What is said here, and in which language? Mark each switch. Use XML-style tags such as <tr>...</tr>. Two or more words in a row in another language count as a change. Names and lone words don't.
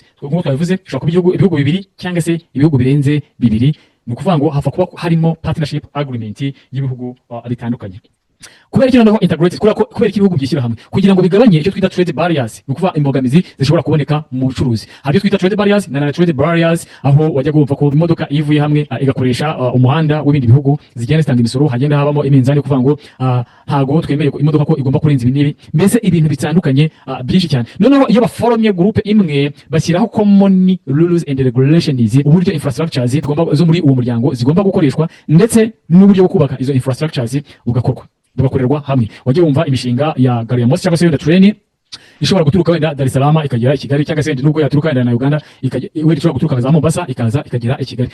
<rw>Nkuko twabivuze ushobora kuba ibihugu bibiri cyangwa se ibihugu birenze bibiri. Ni ukuvuga ngo hafa kuba harimo</rw> <en>partnership agreement</en> <rw>y'ibihugu bitandukanye. Kubera iki noneho integrated kubera ibihugu byishyira hamwe kugira ngo bigabanye icyo twita</rw> <en>trade barriers,</en> <rw>ni ukuvuga imbogamizi zishobora kuboneka mu bucuruzi. Hari icyo twita</rw> <en>trade barriers</en> <rw>na</rw> <en>trade barriers</en> <rw>aho wajya kumva ko imodoka ivuye hamwe igakoresha umuhanda w'ibindi bihugu zigenda zitanga imisoro hagenda habamo iminzani kuvuga ngo ntago twemeye ko imodoka ko igomba kurenza ibinini mbese ibintu bitandukanye byinshi cyane. Noneho iyo baforomye groupe imwe bashyiraho</rw> <en>common rules and regulations</en> <rw>uburyo infrastructures zo muri uwo muryango zigomba gukoreshwa ndetse n'uburyo bwo kubaka izo infrastructures bugakorerwa hamwe. Wajye wumva imishinga ya gari ya moshi cyangwa se wenda train ishobora guturuka wenda Dar es Salaam ikagera i Kigali cyangwa se nubwo yaturuka wenda na Uganda wenda ishobora guturuka za Mombasa ikagera i Kigali.</rw>